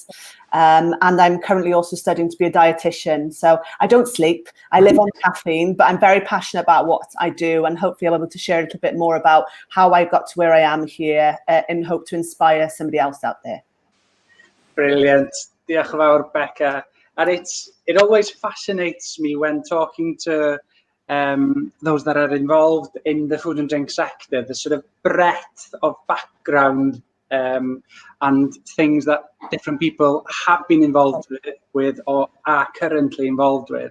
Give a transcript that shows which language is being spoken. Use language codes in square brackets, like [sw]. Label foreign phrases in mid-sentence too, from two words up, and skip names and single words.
[en] And I'm currently also studying to be a dietitian. So I don't sleep, I live on caffeine, but I'm very passionate about what I do, and hopefully I'll be able to share a little bit more about how I got to where I am here and hope to inspire somebody else out there. Brilliant. [cy] Diolch yn fawr, Beca. [en] And it always fascinates me when talking to those that are involved in the food and drink sector, the sort of breadth of background and things that different people have been involved with or are currently involved with.